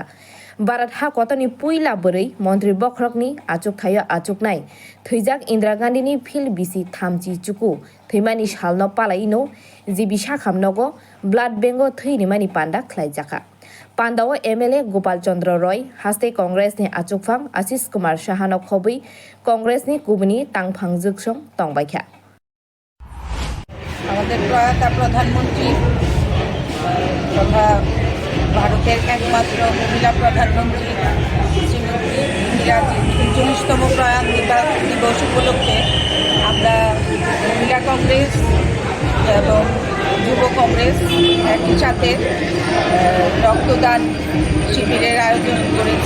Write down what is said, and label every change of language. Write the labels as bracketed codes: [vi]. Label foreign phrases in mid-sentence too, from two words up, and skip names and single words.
[trp] Bharat hakotoni puila bwrei Mantri Bokhrokni achukthaya achuknai thwijak Indira Gandhini phil bisi thamchi chuku thimani shalno palaino jibi sakhamnogo [en] blood banko [trp] theirimani panda khlaijaka. Pandawo MLA Gopal Chandra Roy haste Congress ni achukphang Ashish Kumar Sahano khobui Congress ni kubuni tangphang juksong tongbaikha. [bn] আমাদের প্রয়াত প্রধানমন্ত্রী তথা ভারতের একমাত্র মহিলা প্রধানমন্ত্রী শ্রীমতী ইন্দিরাজির ৩৯তম প্রয়াণ দিবস উপলক্ষে আমরা মহিলা কংগ্রেস এবং যুব কংগ্রেস একই সাথে রক্তদান শিবিরের আয়োজন করেছি।